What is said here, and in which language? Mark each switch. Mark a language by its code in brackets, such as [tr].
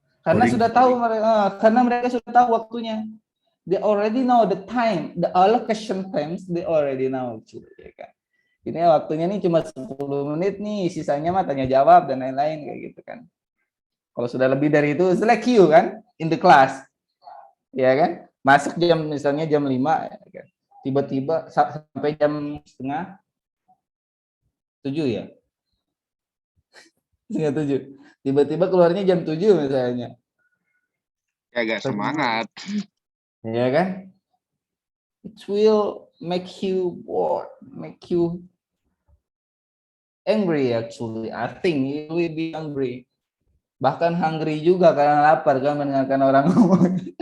[id] Karena sudah tahu karena mereka sudah tahu waktunya. [en] They already know the time, the allocation times, they already know. [id] Ya kan? Ini waktunya nih cuma 10 menit nih, sisanya mah tanya jawab dan lain-lain kayak gitu kan. Kalau sudah lebih dari itu, select you kan, [en] in the class. [id] Ya kan? Masuk misalnya jam 5, ya kan? Tiba-tiba sampai jam setengah 7 ya. Setengah 7. Tiba-tiba keluarnya jam 7 misalnya. Ya agak semangat. Ya kan? [en] It will make you bored, make you angry actually. I think you will be hungry. [id] Bahkan hungry juga karena lapar kan mendengarkan orang ngomong.